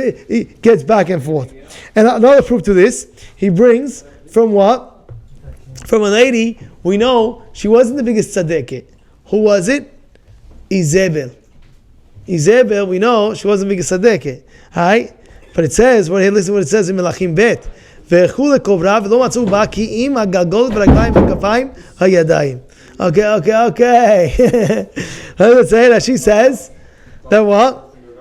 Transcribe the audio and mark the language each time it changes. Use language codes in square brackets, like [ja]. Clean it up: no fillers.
[en] It gets back and forth. And another proof to this, he brings from what? From a lady we know she wasn't the biggest tzaddiket. Who was it? Izebel. Izebel, we know she wasn't the biggest tzaddiket. Right? But it says, listen to what it says in Melachim Bet. [he] והלכו לקוברה ולא מצאו בה כי אם הגלגול ברגליים וכפיים הידיים. [en] Okay. Let's say that she says that what?